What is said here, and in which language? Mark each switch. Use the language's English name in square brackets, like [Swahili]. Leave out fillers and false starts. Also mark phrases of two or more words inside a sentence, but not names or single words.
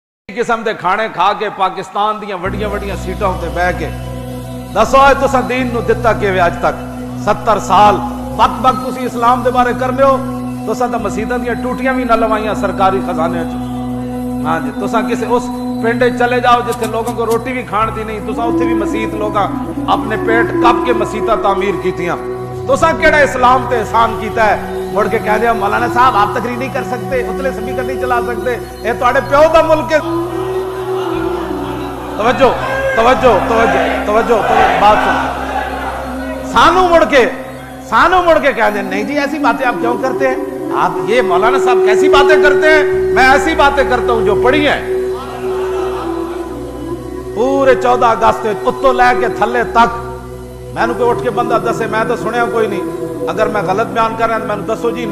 [Punjabi] قسم دے کھانے کھا کے پاکستان دیاں وڈیاں وڈیاں سیٹاں تے بیٹھ کے دسو تساں دین نو دتا کہ اج تک 70 سال وقت وقت تسی اسلام دے بارے کرنے ہو تساں تے مسجداں دیاں ٹوٹیاں بھی نہ لوائیاں سرکاری خزانے چ ہاں جی تساں کسے اس پنڈ چلے جاؤ جتھے لوگوں کو روٹی بھی کھان دی نہیں تساں اوتھے بھی مسجد لوگاں اپنے پیٹ کپ کے مسجداں تعمیر کیتیاں تساں کیڑا اسلام تے احسان کیتا ہے مڑ کے کہہ دیا [Urdu] مولانا صاحب آپ تقریر نہیں کر سکتے [Punjabi] اتلے [Urdu] سپیکر نہیں چلا سکتے [Punjabi] اے تواڈے پیو دا ملک ہے توجہ توجہ توجہ توجہ بات سن سانو مڑ کے کہہ دیں نہیں جی [Urdu] ایسی باتیں آپ کیوں کرتے ہیں آپ یہ مولانا صاحب کیسی باتیں کرتے ہیں میں ایسی باتیں کرتا ہوں جو پڑھی ہیں [Punjabi] پورے 14 اگست اتو لے کے تھلے تک میں نے کوئی اٹھ کے بندہ دسے میں تو سنیا کوئی نہیں [Urdu] اگر میں غلط بیان کر رہا ہوں [Punjabi] میں نے دسو جی